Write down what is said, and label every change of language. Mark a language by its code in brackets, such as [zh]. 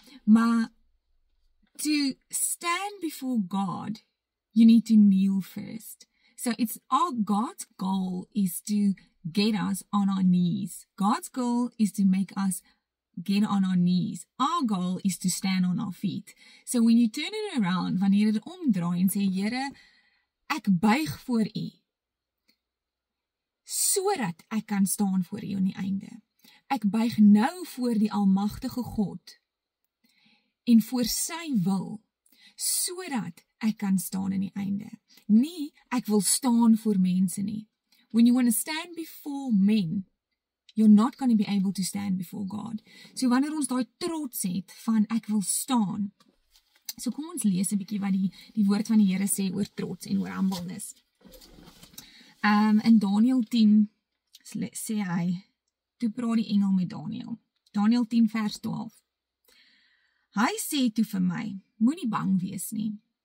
[en] Maar to stand before God, you need to kneel first. So God's goal is to get us on our knees. God's goal is to make us get on our knees. Our goal is to stand on our feet. So when you turn it around, [af] wanneer jy dit omdraai en sê, Here, ek buig voor U, sodat ek kan staan voor U aan die einde. Ek buig nou voor die almagtige God en voor sy wil, sodat ek kan staan aan die einde. Nie, ek wil staan voor mense nie. [en] When you want to stand before men, you're not going to be able to stand before God. [af] So wanneer ons daai trots het van ek wil staan, so kom ons lees 'n bietjie wat die woord van die Here sê oor trots en oor humbleness. In Daniël 10 sê hy, toe praat die engel met Daniël. Daniël 10 vers 12. Hy sê toe vir my, moenie bang wees nie.